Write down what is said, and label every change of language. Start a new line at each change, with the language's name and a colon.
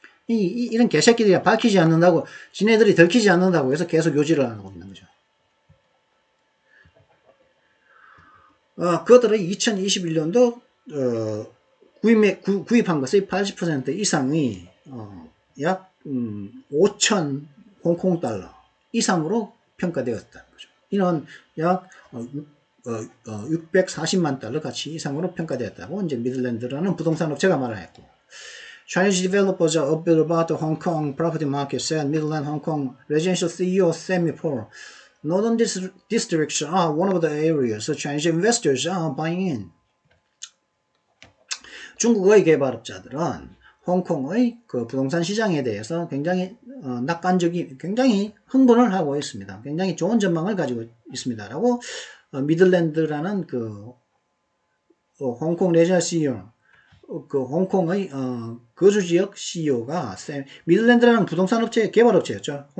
Korean: 이런 개새끼들이 밝히지 않는다고, 지네들이 들키지 않는다고 해서 계속 요지를 하고 있는 거죠. 그들의 2021년도, 구입한 것의 80% 이상이, 약, 5천 홍콩 달러. 이상으로 평가되었다는 거죠. 이는 약 640만 달러 가치 이상으로 평가되었다고 이제 미들랜드라는 부동산 업체가 말을 했고,
English: Chinese developers are upbeat about the Hong Kong property market, said Midland Hong Kong residential CEO Sammy Paul. Northern districts are one of the areas so Chinese investors are buying in.
Korean: 중국의 개발업자들은 홍콩의 그 부동산 시장에 대해서 굉장히 굉장히 흥분을 하고 있습니다. 굉장히 좋은 전망을 가지고 있습니다라고 미들랜드라는 그 홍콩 레지널 CEO, 그 홍콩의 거주 지역 CEO가 미들랜드라는 부동산 업체 개발업체였죠.